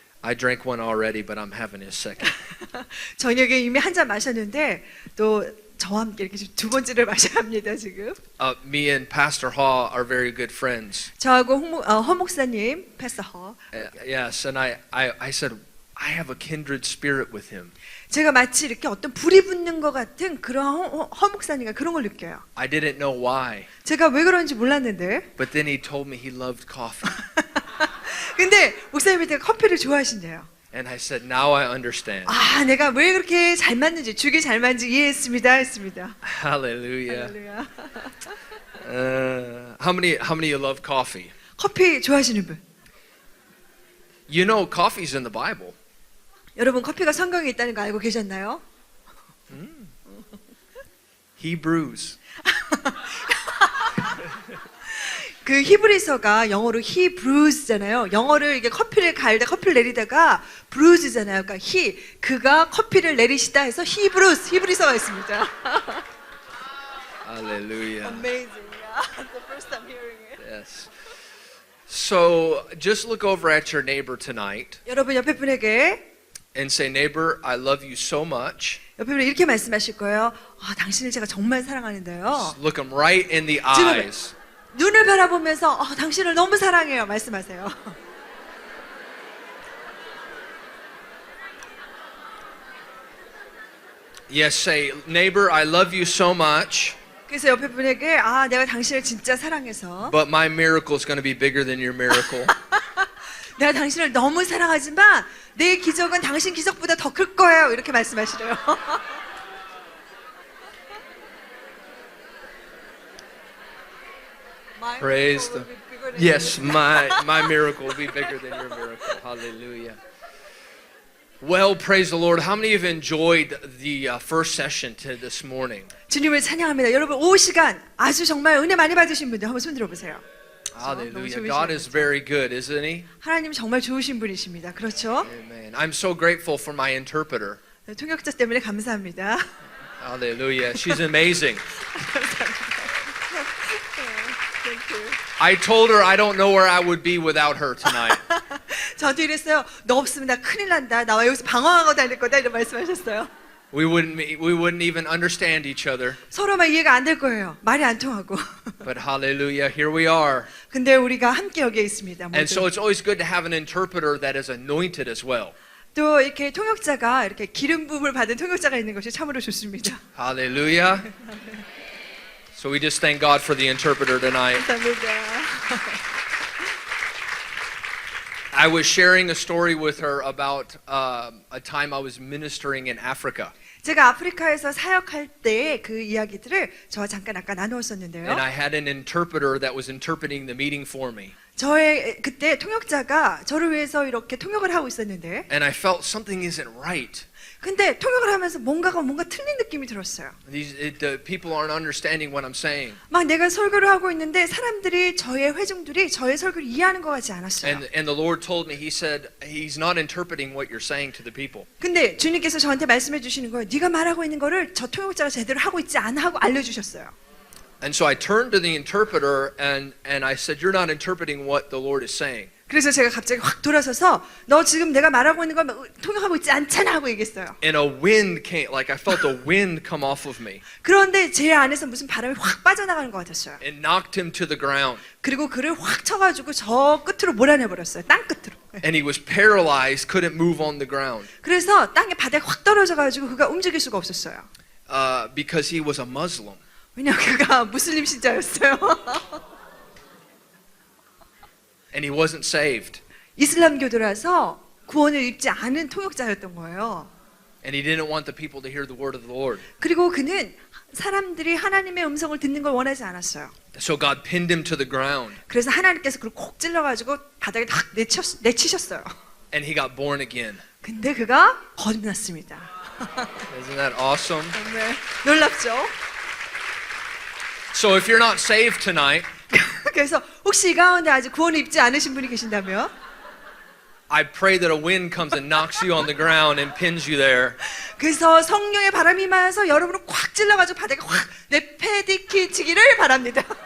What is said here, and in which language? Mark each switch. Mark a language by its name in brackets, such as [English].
[English] I drank one already, but I'm having a second. [Korean] 저녁에 이미 한 잔 마셨는데 또 저와 함께 이렇게 두 번째를 마셔야 합니다 지금. [English] Me and Pastor Haw are very good friends. [Korean] 저하고 허 목사님, 패스터 허. [English] Yes, and I said I have a kindred spirit with him. [Korean] 제가 마치 이렇게 어떤 불이 붙는 것 같은 그런 허 목사님과 그런 걸 느껴요. [English] I didn't know why, [Korean] 제가 왜 그런지 몰랐는데. [English] but then he told me he loved coffee. [Korean] 근데 목사님이 되게 커피를 좋아하신대요. [English] And I said, now I understand. [Korean] 아, 내가 왜 그렇게 잘 맞는지, 죽이 잘 맞는지 이해했습니다. 했습니다. [English] Hallelujah. [Korean] 할렐루야. [English] How many of you love coffee? [Korean] 커피 좋아하시는 분? [English] You know, coffee's in the Bible. [Korean] 여러분 커피가 성경에 있다는 거 알고 계셨나요? [English] Hebrews. [Korean] 그 히브리서가 영어로 히브루스잖아요. 영어를 이게 커피를 갈다 커피를 내리다가 브루즈잖아요. 그러니까 그가 커피를 내리시다 해서 히브리서가 있습니다. [English] Hallelujah. Amazing. The first time hearing it. Yes. So just look over at your neighbor tonight [Korean] 여러분 옆에 분에게 [English] and say, neighbor, I love you so much. [Korean] 옆에 분이 이렇게 말씀하실 거예요. 아, 당신을 제가 정말 사랑하는데요. [English] Look him right in the [Korean] 지금 [English] eyes. [Korean] 눈을 바라보면서 당신을 너무 사랑해요. 말씀하세요. [English] Yes, say, neighbor, I love you so much, [Korean] 그래서 옆에 분에게 내가 당신을 진짜 사랑해서 [English] but my miracle is going to be bigger than your miracle. [Korean] 내가 당신을 너무 사랑하지만 내 기적은 당신 기적보다 더 클 거예요. 이렇게 말씀하시래요. [English] Praise the Yes, my miracle will be bigger than your miracle. Hallelujah. Well, praise the Lord. How many have enjoyed the first session to this morning? [Korean] 주님을 찬양합니다. 여러분 5시간 아주 정말 은혜 많이 받으신 분들 한번 손 들어보세요. Hallelujah. God is very good, isn't He? 하나님 정말 좋으신 분이십니다. 그렇죠? [English] Amen. I'm so grateful for my interpreter. [Korean] 통역자 때문에 감사합니다. [English] Hallelujah. She's amazing. I told her I don't know where I would be without her tonight. [Korean] 저도 이랬어요. 너 없으면 나 큰일 난다. 나 여기서 방황하고 다닐 거다. 이런 말씀하셨어요. [English] We wouldn't even understand each other. [Korean] 서로만 이해가 안 될 거예요. 말이 안 통하고. [English] But hallelujah, here we are. [Korean] 근데 우리가 함께 여기에 있습니다. [English] And so [Korean] 모두. [English] it's always good to have an interpreter that is anointed as well. [Korean] 또 이렇게 통역자가 이렇게 기름 부음을 받은 통역자가 있는 것이 참으로 좋습니다. [English] Hallelujah. So we just thank God for the interpreter tonight. [Korean] 감사합니다. [English] I was sharing a story with her about a time I was ministering in Africa. [Korean] 제가 아프리카에서 사역할 때 그 이야기들을 저와 잠깐 아까 나누었었는데요. [English] And I had an interpreter that was interpreting the meeting for me. [Korean] 저의 그때 통역자가 저를 위해서 이렇게 통역을 하고 있었는데 [English] And I felt something isn't right. [Korean] 근데 통역을 하면서 뭔가 틀린 느낌이 들었어요. [English] The people aren't understanding what I'm saying. [Korean] 막 내가 설교를 하고 있는데 사람들이 저의 회중들이 저의 설교를 이해하는 것 같지 않았어요. [English] And the Lord told me, He said, He's not interpreting what you're saying to the people. [Korean] 근데 주님께서 저한테 말씀해 주시는 거예요. 네가 말하고 있는 거를 저 통역자가 제대로 하고 있지 않아 하고 알려주셨어요. [English] And so I turned to the interpreter and I said, you're not interpreting what the Lord is saying. [Korean] 그래서 제가 갑자기 확 돌아서서 너 지금 내가 말하고 있는 걸 통역하고 있지 않잖아 하고 얘기했어요. [English] And a wind came, like I felt a wind come off of me [Korean] 그런데 제 안에서 무슨 바람이 확 빠져나가는 것 같았어요. [English] and knocked him to the ground. [Korean] 그리고 그를 확 쳐가지고 저 끝으로 몰아내버렸어요. 땅 끝으로. [English] And he was paralyzed, couldn't move on the ground [Korean] 그래서 땅에 바닥에 확 떨어져가지고 그가 움직일 수가 없었어요. [English] because he was a Muslim. [Korean] 왜냐 그가 무슬림 신자였어요. [English] And he wasn't saved. [Korean] 이슬람교도라서 구원을 입지 않은 통역자였던 거예요. [English] And he didn't want the people to hear the word of the Lord. [Korean] 그리고 그는 사람들이 하나님의 음성을 듣는 걸 원하지 않았어요. [English] So God pinned him to the ground [Korean] 그래서 하나님께서 그를 콕 찔러가지고 바닥에 탁 내치셨어요. [English] and he got born again. [Korean] 근데 그가 거듭났습니다. [English] Isn't that awesome? [Korean] 네, 놀랍죠? [English] So if you're not saved tonight, [Korean] 그래서 혹시 이 가운데 아직 구원을 입지 않으신 분이 계신다면 [English] I pray that a wind comes and knocks you on the ground and pins you there. [Korean] 그래서 성령의 바람이 임하여서 여러분을 꽉 찔러가지고 바닥에 확 내패디키치기를 바랍니다.